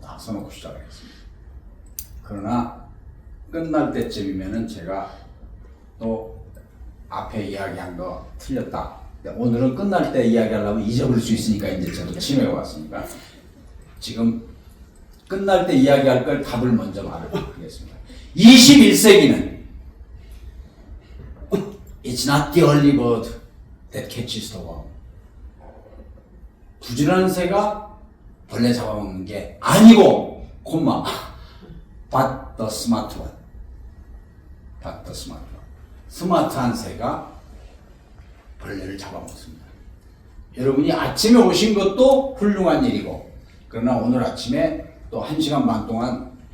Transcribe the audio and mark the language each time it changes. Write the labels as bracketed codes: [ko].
[ko] 딱 써놓고 시작을 했습니다. 그러나 끝날 때쯤이면은 제가 또 앞에 이야기한 거 틀렸다. 오늘은 끝날 때 이야기하려면 잊어버릴 수 있으니까 이제 저도 치매가 왔으니까 지금 끝날 때 이야기할 걸 답을 먼저 말하겠습니다. 21세기는 [en] It's not the early bird that catches the worm. [ko] 부지런한 새가 벌레 잡아먹는 게 아니고 콤마 [en] but the smart one. but the smart one. [ko] 스마트한 새가 벌레를 잡아먹습니다. 여러분이 아침에 오신 것도 훌륭한 일이고 그러나 오늘 아침에 또 1시간 반 동안